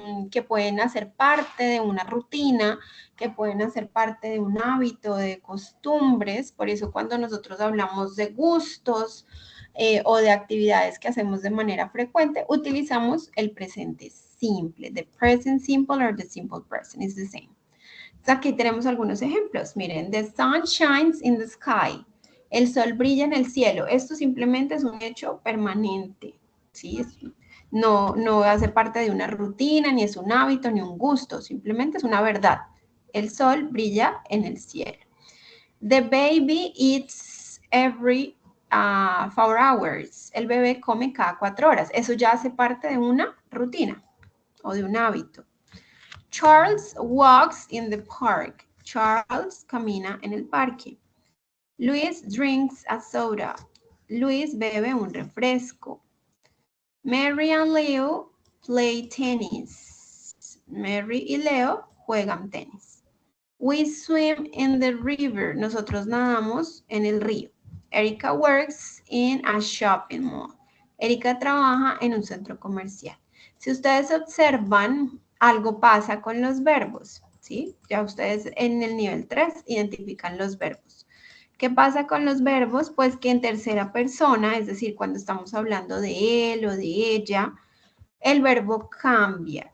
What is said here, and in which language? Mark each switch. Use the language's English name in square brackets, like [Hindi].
[Spanish] Que pueden hacer parte de una rutina, que pueden hacer parte de un hábito, de costumbres. Por eso cuando nosotros hablamos de gustos o de actividades que hacemos de manera frecuente, utilizamos el presente simple. [English] The present simple or the simple present is the same. [Spanish] Aquí tenemos algunos ejemplos. Miren, [English] the sun shines in the sky. [Spanish] El sol brilla en el cielo. Esto simplemente es un hecho permanente, ¿sí? No hace parte de una rutina, ni es un hábito, ni un gusto. Simplemente es una verdad. El sol brilla en el cielo. [English] The baby eats every 4 hours. [Spanish] El bebé come cada 4 horas. Eso ya hace parte de una rutina o de un hábito. [English] Charles walks in the park. [Spanish] Charles camina en el parque. [English] Luis drinks a soda. [Spanish] Luis bebe un refresco. [English] Mary and Leo play tennis. [Spanish] Mary y Leo juegan tenis. [English] We swim in the river. [Spanish] Nosotros nadamos en el río. [English] Erika works in a shopping mall. [Spanish] Erika trabaja en un centro comercial. Si ustedes observan, algo pasa con los verbos, ¿sí? Ya ustedes en el nivel 3 identifican los verbos. ¿Qué pasa con los verbos? Pues que en tercera persona, es decir, cuando estamos hablando de él o de ella, el verbo cambia.